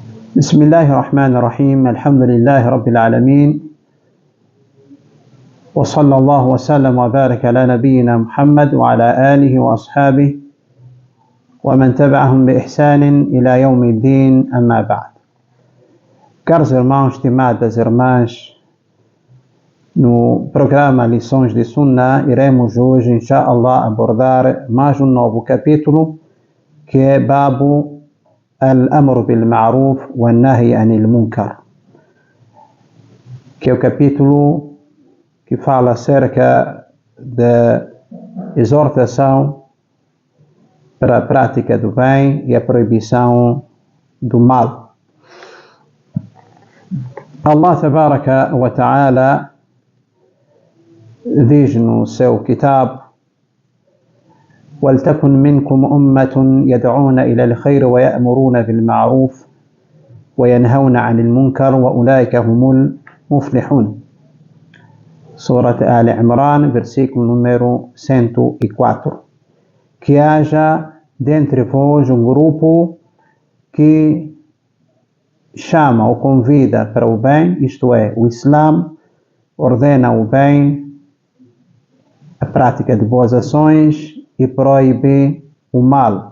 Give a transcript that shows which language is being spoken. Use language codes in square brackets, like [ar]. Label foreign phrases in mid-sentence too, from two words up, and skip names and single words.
[ar] بسم الله الرحمن الرحيم. الحمد لله رب العالمين، وصلى الله وسلم وبارك على نبينا محمد وعلى آله وأصحابه ومن تبعهم بإحسان إلى يوم الدين. أما بعد. [pt] Caros irmãos, estimadas irmãs, no programa Lições de Sunnah iremos hoje, inshallah, abordar mais um novo capítulo, que é Babu Al-Amr bil-Ma'ruf wa-Nahy anil Munkar, que é o capítulo que fala acerca da exortação para a prática do bem e a proibição do mal. [ar] الله تبارك وتعالى [pt] diz no seu kitab: [ar] وَلْتَكُنْ مِنْكُمْ أُمَّةٌ يَدْعُونَ إِلَى الْخَيْرِ وَيَأْمُرُونَ بِالْمَعْرُوفِ وَيَنْهَوْنَ عَنِ الْمُنْكَرِ وَأُولَٰئِكَ هُمُ الْمُفْلِحُونَ. [pt] Surat Ali Imran, versículo número 104. Que haja dentre vós um grupo que chama ou convida para o bem, isto é, o Islã ordena o bem, a prática de boas ações, e proíbe o mal.